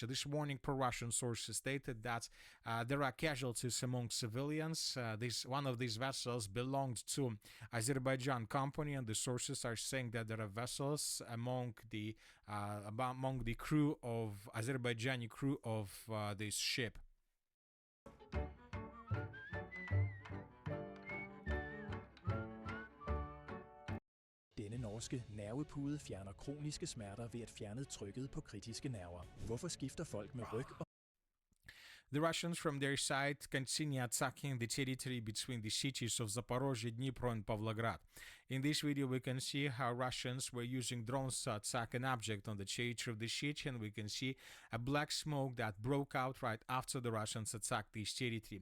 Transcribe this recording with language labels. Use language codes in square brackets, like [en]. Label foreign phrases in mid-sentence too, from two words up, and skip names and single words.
[en] This morning, pro-Russian sources stated that there are casualties among civilians. One of these vessels belonged to Azerbaijan company, and the sources are saying that there are vessels among the crew of Azerbaijani crew of this ship. [da] Denne norske nervepude fjerner kroniske smerter ved at fjerne trykket på kritiske nerver. Hvorfor skifter folk med ryg og [en] The Russians, from their side, continue attacking the territory between the cities of Zaporozhye, Dnipro, and Pavlograd. In this video, we can see how Russians were using drones to attack an object on the territory of the city, and we can see a black smoke that broke out right after the Russians attacked this territory.